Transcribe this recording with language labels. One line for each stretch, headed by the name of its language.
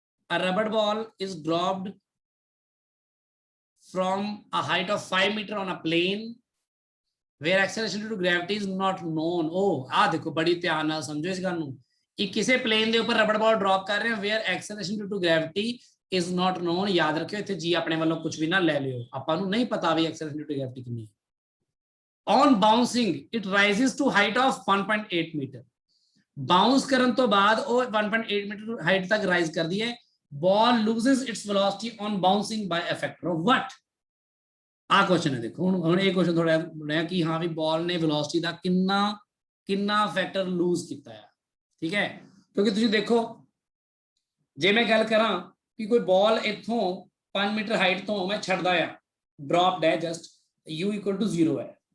English: A rubber ball is dropped from a height of 5 meters on a plane where acceleration due to gravity is not known.
Punjabi: Oh, ਆ ਦੇਖੋ ਬੜੀ ਧਿਆਨ ਨਾਲ ਸਮਝੋ ਇਸ ਗੱਲ ਨੂੰ, ਇਹ ਕਿਸੇ ਪਲੇਨ ਦੇ ਉੱਪਰ ਰਬੜ ਬਾਲ ਡ੍ਰੌਪ ਕਰ ਰਹੇ ਹਾਂ
English: where acceleration due to gravity is not known।
Punjabi: ਯਾਦ ਰੱਖਿਓ ਇੱਥੇ ਜੀ ਆਪਣੇ ਵੱਲੋਂ ਕੁਝ ਵੀ ਨਾ ਲੈ ਲਿਓ, ਆਪਾਂ ਨੂੰ ਨਹੀਂ ਪਤਾ ਵੀ acceleration due to gravity ਕਿੰਨੀ ਹੈ।
English: On bouncing it rises to height of 1.8 meter।
Punjabi: Bounce ਕਰਨ ਤੋਂ ਬਾਅਦ ਉਹ 1.8 ਮੀਟਰ ਹਾਈਟ ਤੱਕ ਰਾਈਜ਼ ਕਰਦੀ ਹੈ।
English: ball loses its velocity on bouncing by a factor of what?
Punjabi: ਆ ਕੁਐਸਚਨ ਹੈ, ਦੇਖੋ ਹੁਣ ਇਹ ਕੁਐਸਚਨ ਥੋੜਾ ਬਣਿਆ ਕਿ ਹਾਂ ਵੀ ਬਾਲ ਨੇ ਵੈਲੋਸਿਟੀ ਦਾ ਕਿੰਨਾ ਫੈਕਟਰ ਲੂਜ਼ ਕੀਤਾ ਹੈ, ਠੀਕ ਹੈ, ਕਿਉਂਕਿ ਤੁਸੀਂ ਦੇਖੋ ਜੇ ਮੈਂ ਗੱਲ ਕਰਾਂ ਕਿ ਕੋਈ ਬਾਲ ਇੱਥੋਂ 5 ਮੀਟਰ ਹਾਈਟ ਤੋਂ ਮੈਂ ਛੱਡਦਾ ਆ, ਡ੍ਰੌਪਡ ਹੈ ਜਸਟ u = 0 ਹੈ,